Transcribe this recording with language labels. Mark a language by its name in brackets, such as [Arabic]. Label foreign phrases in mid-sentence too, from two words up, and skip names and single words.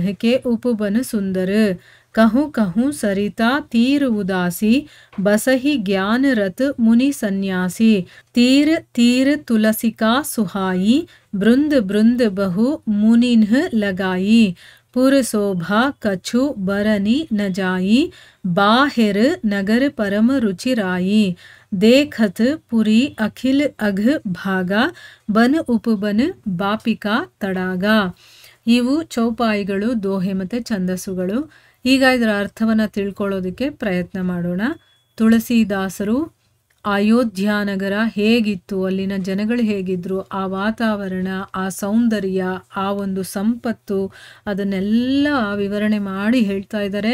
[Awadhi] के उपवन सुंदर कहूँ कहूँ सरिता तीर उदासी बसही ज्ञान रत मुनि सन्यासी तीर तीर तुलसिका सुहाई बृंद बृंद बहु मुनिन्ह लगाई पुर शोभा कछु बरनी न जाई बाहिर नगर परम रुचिराई देखत पुरी अखिल अघ भागा बन उपबन बापिका तड़ागा. [Kannada] ಇವು ಚೌಪಾಯಿಗಳು, ದೋಹೆ ಮತ್ತು ಛಂದಸ್ಸುಗಳು. ಈಗ ಇದರ ಅರ್ಥವನ್ನು ತಿಳ್ಕೊಳ್ಳೋದಕ್ಕೆ ಪ್ರಯತ್ನ ಮಾಡೋಣ. ತುಳಸಿದಾಸರು ಅಯೋಧ್ಯಾನಗರ ಹೇಗಿತ್ತು, ಅಲ್ಲಿನ ಜನಗಳು ಹೇಗಿದ್ರು, ಆ ವಾತಾವರಣ, ಆ ಸೌಂದರ್ಯ, ಆ ಒಂದು ಸಂಪತ್ತು, ಅದನ್ನೆಲ್ಲ ವಿವರಣೆ ಮಾಡಿ ಹೇಳ್ತಾ ಇದ್ದಾರೆ.